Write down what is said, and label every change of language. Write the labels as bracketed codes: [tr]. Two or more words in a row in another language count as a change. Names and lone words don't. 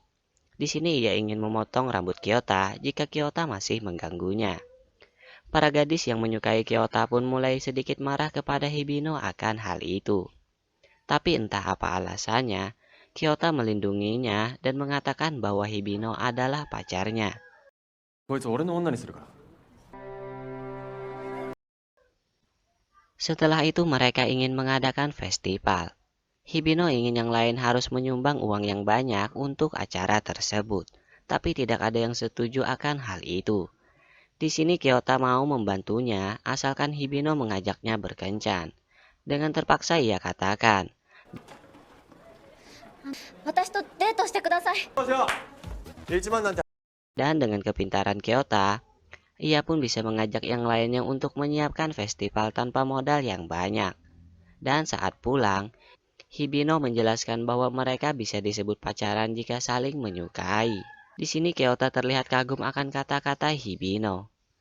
[id] Di sini ia ingin memotong rambut Kyota jika Kyota masih mengganggunya. Para gadis yang menyukai Kyota pun mulai sedikit marah kepada Hibino akan hal itu. Tapi entah apa alasannya, Kyota melindunginya dan mengatakan bahwa Hibino adalah pacarnya. [ja] こいつ俺の女にするから。 [id] Setelah itu mereka ingin mengadakan festival. Hibino ingin yang lain harus menyumbang uang yang banyak untuk acara tersebut, tapi tidak ada yang setuju akan hal itu. Di sini Kyota mau membantunya asalkan Hibino mengajaknya berkencan. Dengan terpaksa ia katakan, [ja] 私とデートしてください。 1万なんて。 [id] dan dengan kepintaran Kyota, ia pun bisa mengajak yang lainnya untuk menyiapkan festival tanpa modal yang banyak. Dan saat pulang, Hibino menjelaskan bahwa mereka bisa disebut pacaran jika saling menyukai. Di sini Kyota terlihat kagum akan kata-kata Hibino.